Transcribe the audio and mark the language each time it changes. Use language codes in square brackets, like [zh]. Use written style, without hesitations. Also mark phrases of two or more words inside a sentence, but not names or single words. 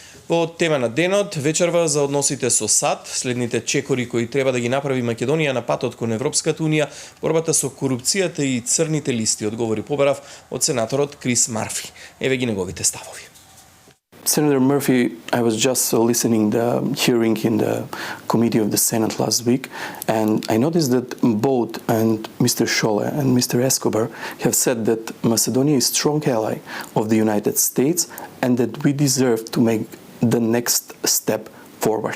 [mk] По тема на денот, вечерва за односите со САД, следните чекори кои треба да ги направи Македонија на патот кон Европската унија, борбата со корупцијата и црните листи, одговори побарав од сенаторот Крис Марфи. Еве ги неговите ставови. [en] Senator Murphy, I was just listening the hearing in the committee of the Senate last week, and I noticed that both and Mr. Scholle and Mr. Escobar have said that Macedonia is a strong ally of the United States and that we deserve to make the next step forward.